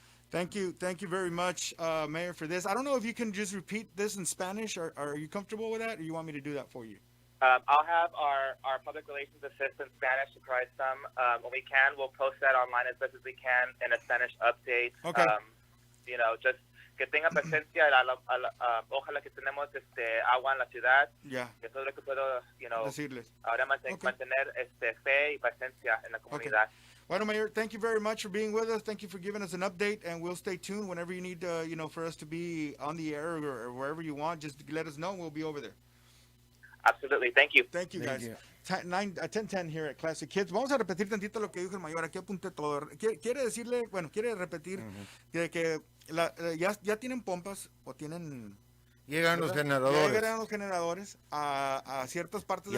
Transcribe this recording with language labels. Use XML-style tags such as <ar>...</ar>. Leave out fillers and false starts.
<en>Thank you very much, Mayor, for this. I don't know if you can just repeat this in Spanish. Are you comfortable with that, or you want me to do that for you? I'll have our public relations assistant Spanish to provide some. When we can, we'll post that online as best as we can in a Spanish update. Okay. You know, just</en> <es>que tenga presencia, ojalá que tenemos agua en la ciudad.</es> <en>Yeah.</en> <es>Que todo lo que puedo,</es> <en>you know,</en> <es>Decirles. ahora mantener fe y presencia en la comunidad.</es> <en>Bueno, Mayor, thank you very much for being with us. Thank you for giving us an update, and we'll stay tuned whenever you need, you know, for us to be on the air or wherever you want. Just let us know, and we'll be over there. Absolutely. Thank you. Thank you, Thank guys. you. 10:10 here at Classic Kids.</en> <es>Vamos a repetir tantito lo que dijo el Mayor. Aquí apunté todo. Quiere repetir que ya tienen pompas o tienen... Llegan los Ya generadores. llegaron los generadores a ciertas partes de</es>